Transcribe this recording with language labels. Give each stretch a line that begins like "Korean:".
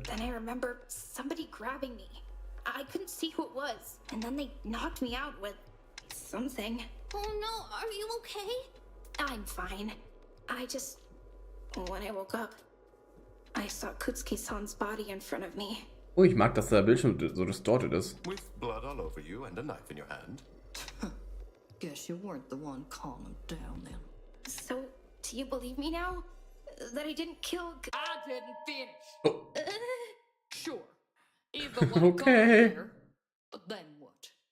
English: then I remember somebody grabbing me. I couldn't see who it was. And then they knocked me out with something. Oh no, are you okay? I'm fine. When I woke up, I saw Kutsuki-san's body in front of me.
German: Oh, ich mag, dass der Bildschirm so distorted ist.
English: With blood all over you and a knife in your hand. Guess you weren't the one calling him down then. So, do you believe me now? That I didn't kill... I didn't finish. Oh. Sure. Either one Okay. there, but then what?